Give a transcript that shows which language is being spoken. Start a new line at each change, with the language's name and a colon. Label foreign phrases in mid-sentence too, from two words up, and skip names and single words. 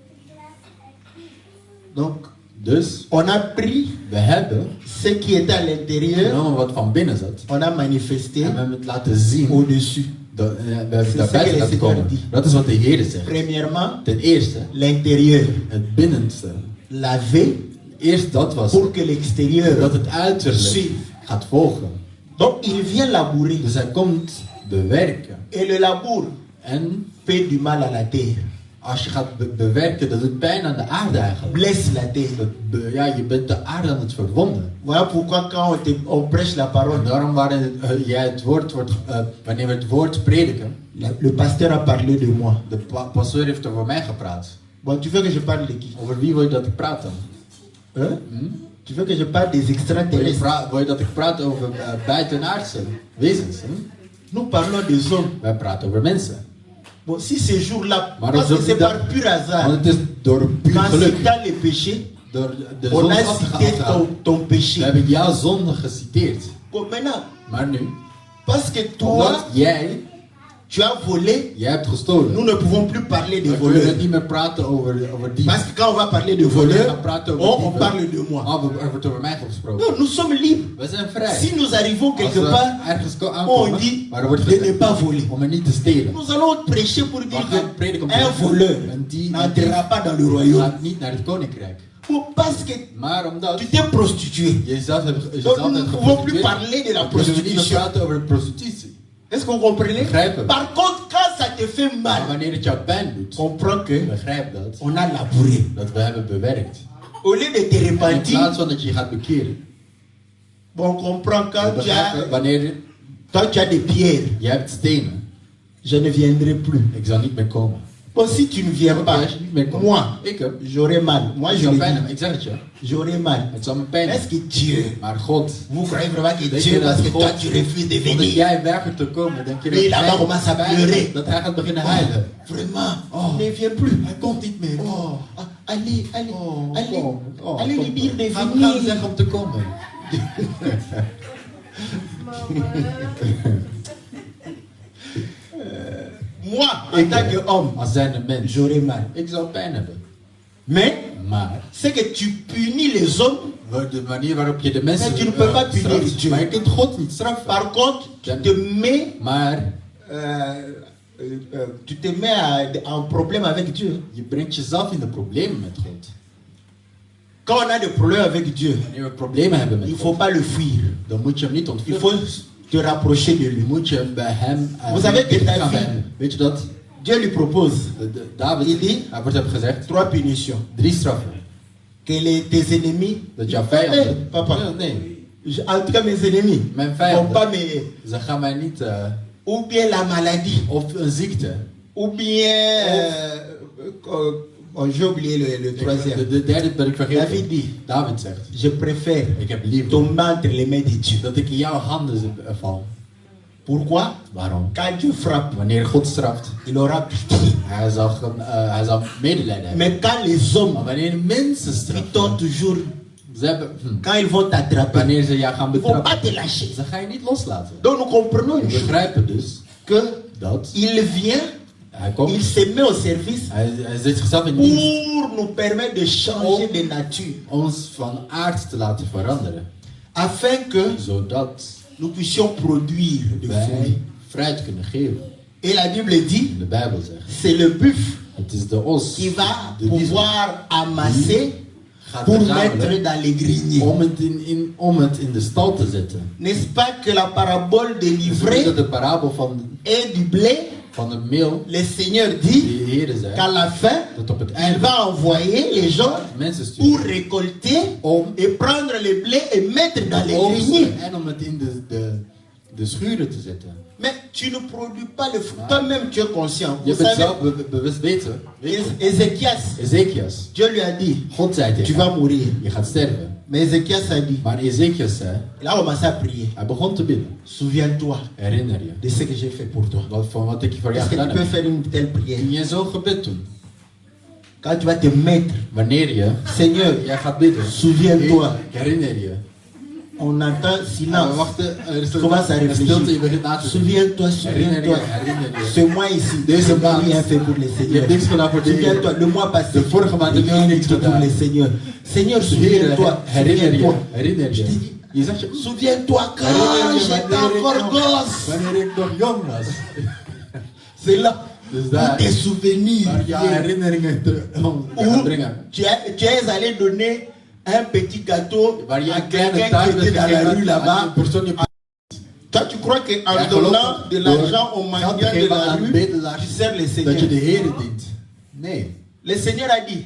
Dutch: Begrijpen we?
French: Donc,
Dutch: Dus
French: on a pris
Dutch: we hebben
French: ce qui était à l'intérieur,
Dutch: genomen wat van binnen zat.
French: on a manifesté
Dutch: En we hebben het laten zien.
French: au-dessus.
Dutch: We hebben
French: C'est
Dutch: daar
French: ce que
Dutch: buiten
French: le
Dutch: laten
French: Seigneur
Dutch: komen.
French: dit.
Dutch: Dat is wat de Heer zegt.
French: Premièrement,
Dutch: Ten eerste,
French: l'intérieur.
Dutch: het binnenste.
French: Laver
Dutch: Eerst dat was
French: pour que l'extérieur
Dutch: dat het uiterlijk
French: suive.
Dutch: gaat volgen.
French: Donc, il vient labourer.
Dutch: Dus hij komt bewerken.
French: Et le labour
Dutch: En
French: fait du mal à la terre.
Dutch: als je gaat bewerken, dat doet pijn aan de aarde eigenlijk.
French: Blesse la terre.
Dutch: Ja, je bent de aarde aan het verwonden.
French: Voilà pourquoi quand on prêche la
Dutch: En
French: parole,
Dutch: daarom wanneer we het woord prediken,
French: le pasteur a parlé de moi.
Dutch: de pastoor heeft over mij gepraat.
French: Bon, tu veux que je parle de qui?
Dutch: Over wie wil je dat ik praat dan?
French: Hein? Tu veux que je parle des extraterrestres?
Dutch: Wil je dat ik praat over buitenaardse wezens? Hè?
French: Nous parlons des hommes.
Dutch: Wij praten over mensen.
French: Bon, si ces jours-là,
Dutch: Maar
French: parce
Dutch: op
French: que c'est
Dutch: dat-
French: par pur hasard,
Dutch: Want het is door puur
French: quand
Dutch: geluk.
French: c'est dans le péché,
Dutch: Door de
French: on
Dutch: zonde
French: a
Dutch: af te
French: cité
Dutch: gaan.
French: ton
Dutch: We
French: péché.
Dutch: hebben jouw zonde geciteerd.
French: Bon, maintenant,
Dutch: Maar nu,
French: parce que toi,
Dutch: omdat jij
French: tu as volé,
Dutch: hebt gestolen,
French: nous ne pouvons plus parler de
Dutch: dan kunnen we
French: voleurs.
Dutch: niet meer praten over die.
French: Parce que quand on va parler de
Dutch: Wanneer we
French: voleurs,
Dutch: gaan praten over
French: on
Dutch: dieven,
French: parle de moi.
Dutch: er wordt over mij gesproken.
French: Non, nous sommes libres.
Dutch: We zijn vrij.
French: Si nous arrivons quelque
Dutch: Als we
French: part,
Dutch: ergens
French: on
Dutch: aankomen,
French: dit
Dutch: maar er wordt
French: de ne
Dutch: gezegd
French: pas voler.
Dutch: om er niet te stelen.
French: Nous allons prêcher pour dire
Dutch: We gaan prediken om te
French: qu'un
Dutch: zeggen,
French: voleur
Dutch: en die
French: n'entrera pas dans le royaume.
Dutch: gaat niet naar het koninkrijk.
French: Bon, parce que
Dutch: Maar omdat
French: tu t'es prostitué.
Dutch: jezelf hebt
French: Donc nous ne pouvons plus
Dutch: geprostitueerd,
French: parler de la
Dutch: dan kunnen we niet meer
French: prostitution.
Dutch: praten over prostitutie.
French: Est-ce que vous comprenez?
Dutch: Begrijpen.
French: Par contre, quand ça te fait
Dutch: Maar
French: mal,
Dutch: wanneer het jou pijn doet,
French: comprends que
Dutch: begrijp dat,
French: on a labouré.
Dutch: dat we hebben bewerkt.
French: Au lieu de te
Dutch: In
French: repentir,
Dutch: plaats van dat je je gaat bekeren.
French: bon, on comprend
Dutch: We
French: quand
Dutch: begrijpen, wanneer
French: tu as des pierres,
Dutch: je hebt stenen,
French: je ne viendrai plus.
Dutch: ik zal niet meer komen.
French: Bon, si tu ne viens pas,
Dutch: Als je niet meer komt,
French: moi,
Dutch: ik heb,
French: j'aurai mal. Moi,
Dutch: ik
French: je
Dutch: zal
French: le
Dutch: pijn
French: dis,
Dutch: hebben. Ik zeg het je,
French: j'aurai mal.
Dutch: het zal me pijn
French: Est-ce
Dutch: hebben.
French: que Dieu,
Dutch: Maar God,
French: vous croyez vraiment que
Dutch: denk
French: Dieu,
Dutch: je
French: parce
Dutch: dat
French: que toi
Dutch: God,
French: tu refuses de
Dutch: omdat
French: venir,
Dutch: jij weigert te komen, denk je
French: Mais là-bas,
Dutch: dat
French: commence à
Dutch: hij
French: pleurer.
Dutch: dat hij gaat beginnen huilen.
French: vraiment, Oh. ne viens plus.
Dutch: Hij komt niet meer.
French: Oh, ah, allez, allez, Oh, allez,
Dutch: kom. Oh,
French: allez
Dutch: kom.
French: lui dire de
Dutch: Ga hem
French: venir.
Dutch: zeggen om te komen.
French: Moi, en tant qu'homme,
Dutch: Als zijnde mens,
French: j'aurai mal.
Dutch: ik zal pijn hebben.
French: Mais,
Dutch: Maar
French: c'est que tu punis les hommes,
Dutch: de manier waarop je de mensen
French: Mais tu ne peux pas punir
Dutch: straft,
French: Dieu.
Dutch: maar je kunt God niet straffen.
French: par contre, tu te mets,
Dutch: Maar
French: tu te mets en problème avec Dieu.
Dutch: je brengt jezelf in de problemen met God.
French: Quand on a des problèmes avec Dieu,
Dutch: Wanneer we problemen hebben met
French: il ne
Dutch: God,
French: faut pas le fuir.
Dutch: dan moet je hem niet
French: Il
Dutch: ontvluchten.
French: faut te rapprocher de lui.
Dutch: Je moet je bij hem
French: Vous savez que
Dutch: dicht
French: ta
Dutch: gaan bij
French: vie-
Dutch: hem. Weet je dat?
French: Dieu lui propose
Dutch: David,
French: Il dit-
Dutch: hij wordt hem gezegd,
French: 3 punitions.
Dutch: 3 straffen.
French: Que tes ennemis,
Dutch: Dat jouw vijanden...
French: Hey, papa.
Dutch: Nee,
French: en tout cas mes ennemis,
Dutch: mijn
French: vont
Dutch: vijanden,
French: pas me...
Dutch: ze gaan mij niet...
French: Ou bien la maladie,
Dutch: of een ziekte.
French: ou bien... j'ai oublié le troisième.
Dutch: De derde ben ik vergeten.
French: David dit,
Dutch: David zegt,
French: je préfère
Dutch: ik heb liever
French: tomber entre les mains de Dieu.
Dutch: dat ik in jouw handen val.
French: Pourquoi?
Dutch: Waarom?
French: Quand Dieu frappe,
Dutch: Wanneer God straft,
French: il aura pitié.
Dutch: hij zal medelijden hebben.
French: Mais quand les hommes,
Dutch: Maar wanneer mensen
French: ils
Dutch: straffen,
French: t'ont toujours...
Dutch: ze hebben,
French: Quand ils vont t'attraper,
Dutch: wanneer ze jou gaan
French: ils vont pas
Dutch: betrappen,
French: te lâcher.
Dutch: ze gaan je niet loslaten.
French: Donc nous comprenons
Dutch: We
French: une chose,
Dutch: begrijpen dus
French: que
Dutch: dat
French: il vient,
Dutch: hij komt,
French: il se met au service
Dutch: hij zet zichzelf in dienst
French: pour nous permettre de changer de nature,
Dutch: ons van aard te laten veranderen.
French: afin que
Dutch: Zodat
French: nous puissions produire de fruits.
Dutch: wij fruit kunnen geven.
French: Et la Bible dit,
Dutch: De Bijbel zegt,
French: c'est le buffle
Dutch: het is de os
French: qui va
Dutch: de diesel,
French: pouvoir amasser
Dutch: gaat
French: pour
Dutch: verzamelen
French: mettre dans les greniers.
Dutch: om het in de stal te zetten.
French: N'est-ce pas que la parabole de
Dutch: Dus
French: l'ivraie
Dutch: dat de parabel
French: et du blé,
Dutch: van de meel,
French: le Seigneur dit
Dutch: die de Heer zei,
French: qu'à la fin,
Dutch: dat op het
French: il
Dutch: einde
French: va envoyer les gens
Dutch: mensen
French: pour
Dutch: sturen
French: récolter
Dutch: om
French: et prendre le blé et mettre dans les greniers.
Dutch: oogsten en om het in de schuren te zetten.
French: Mais tu ne produis pas le fruit. Toi-même, tu es conscient.
Dutch: Je
French: Vous
Dutch: bent
French: savez,
Dutch: zelf bewust weten.
French: Ézéchias,
Dutch: Ezekias,
French: Dieu lui a dit,
Dutch: God zei
French: tu
Dutch: tegen
French: vas
Dutch: hem,
French: mourir.
Dutch: je gaat sterven.
French: Mais Ézéchias a dit,
Dutch: Maar Ezekias zei,
French: il a commencé à prier.
Dutch: hij begon te bidden.
French: Souviens-toi
Dutch: Herinner je
French: de ce que j'ai fait pour toi.
Dutch: van wat ik voor jou
French: Est-ce que
Dutch: gedaan
French: tu peux
Dutch: heb?
French: faire une telle prière?
Dutch: Kun je zo'n gebed doen?
French: Quand tu vas te mettre,
Dutch: Wanneer je
French: Seigneur,
Dutch: jij gaat bidden,
French: souviens-toi
Dutch: herinner je
French: On entend
Dutch: We
French: silence.
Dutch: wachten, er is
French: Commence à
Dutch: een stilte, je
French: réfléchir.
Dutch: begint na te denken.
French: Souviens-toi,
Dutch: Herinner
French: souviens-toi.
Dutch: je, herinner je.
French: Ce mois ici,
Dutch: Deze
French: tu n'as
Dutch: maand,
French: rien fait pour le
Dutch: Je
French: Seigneur.
Dutch: hebt niks gedaan voor de Heer.
French: Souviens-toi, le mois passé,
Dutch: De vorige maand heb je
French: rien
Dutch: niks
French: du tout pour
Dutch: gedaan.
French: le Seigneur. Seigneur,
Dutch: Heer,
French: souviens-toi,
Dutch: herinner je,
French: souviens-toi.
Dutch: herinner
French: Je
Dutch: je.
French: t'ai dit,
Dutch: Je zegt je,
French: souviens-toi quand
Dutch: herinner je
French: j'étais encore gosse.
Dutch: wanneer ik nog jong was.
French: C'est là
Dutch: Dus
French: où
Dutch: daar,
French: tes souvenirs
Dutch: waar je
French: viennent.
Dutch: herinneringen gaat
French: Où
Dutch: brengen.
French: tu es allé donner un petit gâteau
Dutch: Waar je
French: à
Dutch: een kleine
French: quelqu'un
Dutch: taart
French: qui était
Dutch: hebt
French: dans la rue
Dutch: gegeven aan
French: là-bas.
Dutch: een persoon die
French: Toi, tu crois qu'en
Dutch: Ja,
French: donnant
Dutch: geloof
French: de
Dutch: door
French: l'argent aux
Dutch: geld
French: mendiants
Dutch: te
French: de
Dutch: geven
French: la
Dutch: aan
French: rue,
Dutch: bedelaars
French: tu sers le
Dutch: dat
French: Seigneur.
Dutch: je de Heer dient. Nee,
French: Le Seigneur a dit,